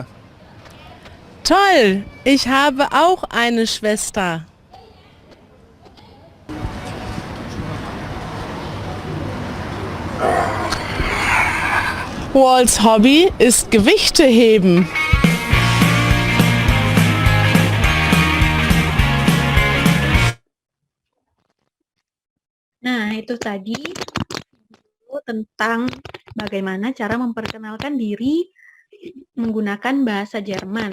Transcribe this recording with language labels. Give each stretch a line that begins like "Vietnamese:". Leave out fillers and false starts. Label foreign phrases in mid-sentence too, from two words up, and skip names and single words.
German: Toll, ich habe auch eine Schwester. Walts Hobby ist Gewichte heben.
Indonesian: Nah, itu tadi tentang bagaimana cara memperkenalkan diri menggunakan bahasa Jerman.